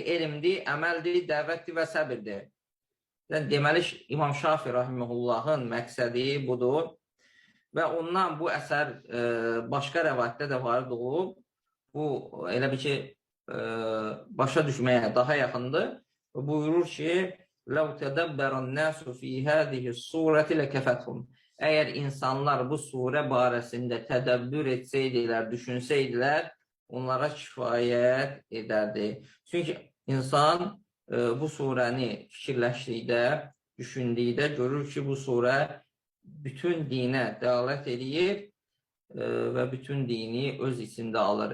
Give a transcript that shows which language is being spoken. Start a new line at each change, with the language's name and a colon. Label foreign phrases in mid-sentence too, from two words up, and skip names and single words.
Azerbaijani: Elmdir, əməldir, dəvətdir və səbirdir. Deməli, İmam Şafi rahimehullahın məqsədi budur. Və ondan bu əsər başqa rəvayətdə də varid olub. Bu, elə bir ki, başa düşməyə daha yaxındır. Buyurur ki,
Arabic: لَوْ تَدَبَّرَ النَّاسُ فِي هَذِهِ السُّورَةِ لَكَفَتْهُمْ.
Azerbaijani: Əgər insanlar bu surə barəsində tədəbbür etsəydilər, düşünsəydilər, onlara kifayət edərdi. Çünki insan bu surəni fikirləşdikdə, düşündükdə görür ki, bu surə bütün dinə dəlalət edir və bütün dini öz içində alır.